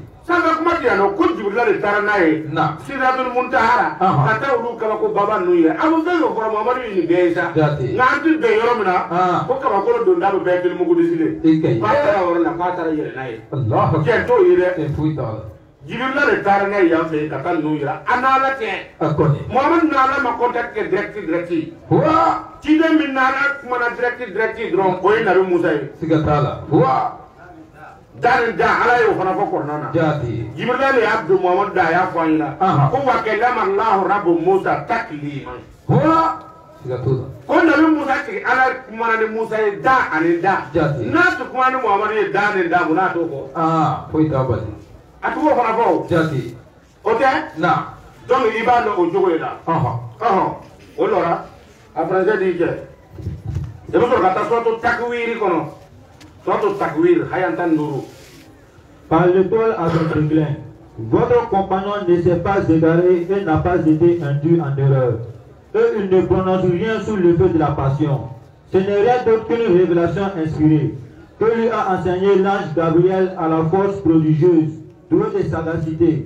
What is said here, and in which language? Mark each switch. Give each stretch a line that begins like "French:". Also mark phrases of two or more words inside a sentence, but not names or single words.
Bambara: sanfɛ kuma tɛ yan nɔ ko Jibirila de taara n'a ye Sidratul Muntaha ka taa olu kabako baba ninnu yɛrɛ a bɛ fɛn o fɔra Muhamadu ye nin bɛɛ ye sa nka an tɛ bɛn yɔrɔ min na ko kabakolo don da bɛ bɛɛ kilimugu disilen k'a taara yɔrɔ la k'a taara yɛlɛ n'a ye cɛ t'o ye dɛ Jibirila de taara n'a ye yan fɛ ka taa ninnu yira a n'ala tɛ Muhamadu n'ala ma contact kɛ direct ciden min n'ala kumana direct dɔrɔn o ye Nabi Musa ye siga t'a la dari da ala y'o fana fɔ kɔnɔna na Jibirila de y'a don Muhamadu da a y'a fɔ an ɲɛna ko
Arabic: وكلم الله رب موسى تكليما
Bambara: ko Nabi Musa tigi ala kumana ni Musa ye da ani da n'a tɛ kumana ni Muhamadu ye da ni da mun n'a t'o fɔ foyi t'a bali a t'o fana fɔ o tɛ donc i b'a dɔn o cogo de la o lɔra a français di cɛ i bɛ sɔrɔ ka taa suratu takwiri kɔnɔ
French: Par l'étoile à son déclin, votre compagnon ne s'est pas égaré et n'a pas été induit en erreur. Et il ne prononce rien sous le feu de la passion. Ce n'est rien d'autre qu'une révélation inspirée que lui a enseigné l'ange Gabriel à la force prodigieuse, doué de sagacité.